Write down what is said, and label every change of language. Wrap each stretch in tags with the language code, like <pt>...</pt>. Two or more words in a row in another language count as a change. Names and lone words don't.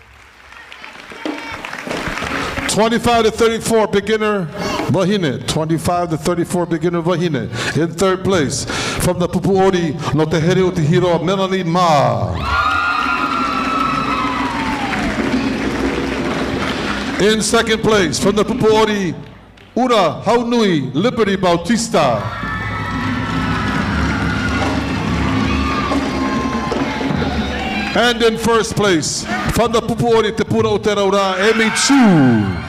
<en>25 to 34 beginner vahine. 25 to 34 beginner vahine. In third place, from the Pupu'ori no Te Here o Te Hiro, Melanie Ma. In second place, from the Pupu'ori Ura Haunui, Liberty Bautista. And in first place, from the Pupu'ori Te Pura o Te Raura, Amy Chu.</en>